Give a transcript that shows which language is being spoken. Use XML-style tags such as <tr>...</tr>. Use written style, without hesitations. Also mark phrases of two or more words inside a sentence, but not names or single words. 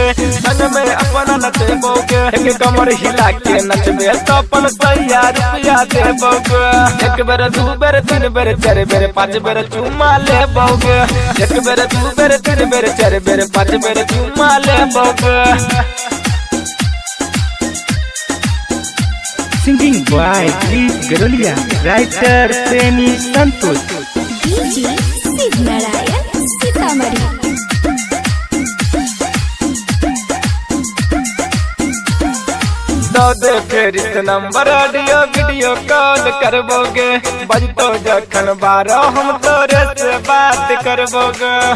<mai>संग में अपना नचैबोगे। एक कमर हिला के नचबे तो अपन सैया रुपया देबोगे। एक बेर दू बेर तीन बेर चार बेर पाँच बेर चुम्मा ले बौगे। एक बेर दू बेर तीन बेर चार बेर पाँच बेर चुम्मा ले बौगे।</mai> <en>Singing by Dilip Garolia. Writer Premi Santosh. DJ Siv Narayan Sitamarhi.</en> <mai>दे फिर इस नंबर</mai> <en>audio video call</en> <mai>करबोगे। बजतो जखन बारो हम तोरे से बात करबोगे।</mai>